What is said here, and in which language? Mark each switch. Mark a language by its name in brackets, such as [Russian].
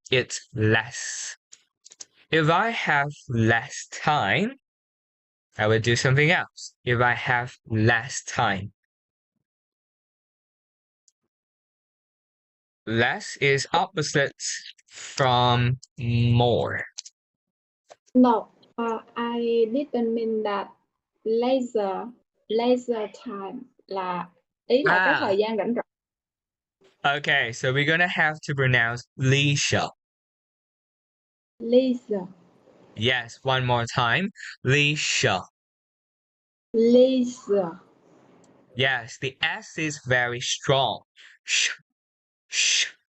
[English] It's less. If I have less time, I would do something else. If I have less time. Less is opposites from more. No, I didn't mean that. Leisure time [Vietnamese] là ý là cái thời gian rảnh rỗi. [English] Okay, so we're gonna have to pronounce leisure. Leisure. Yes, one more time. Leisure. Leisure. Yes, the S is very strong. Sh, sh.